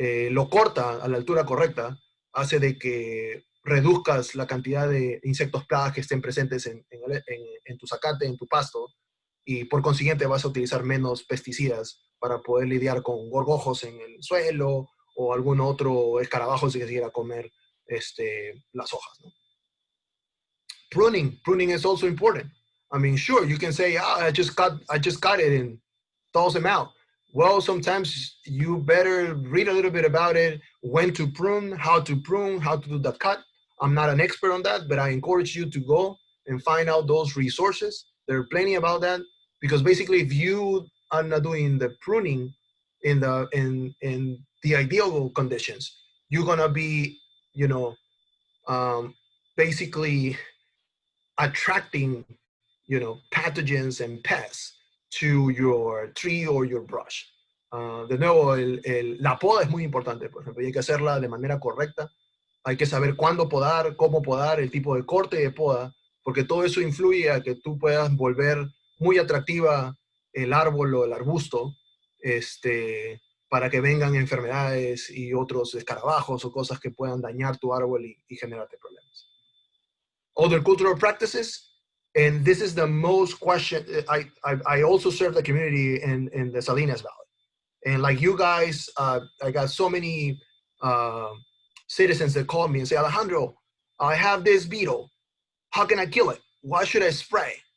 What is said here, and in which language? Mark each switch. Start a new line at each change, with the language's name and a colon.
Spanish: lo corta a la altura correcta, hace de que reduzcas la cantidad de insectos plagas que estén presentes en tu zacate, en tu pasto, y por consiguiente vas a utilizar menos pesticidas para poder lidiar con gorgojos en el suelo o algún otro escarabajo que quiera comer las hojas, ¿no?
English: Pruning is also important. I mean, sure, you can say, I just cut it and toss them out. Well, sometimes you better read a little bit about it, when to prune, how to do the cut. I'm not an expert on that, but I encourage you to go and find out those resources. There are plenty about that, because basically if you are not doing the pruning in the ideal conditions, you're gonna be, basically attracting, pathogens and pests to your tree or your brush.
Spanish: De nuevo, la poda es muy importante, por ejemplo, y hay que hacerla de manera correcta. Hay que saber cuándo podar, cómo podar, el tipo de corte de poda, porque todo eso influye a que tú puedas volver muy atractiva el árbol o el arbusto, para que vengan enfermedades y otros escarabajos o cosas que puedan dañar tu árbol y generarte problemas.
English: Other cultural practices, And this is the most question. I also serve the community in the Salinas Valley. And like you guys, I got so many citizens that call me and say, Alejandro, I have this beetle. How can I kill it? What should I spray?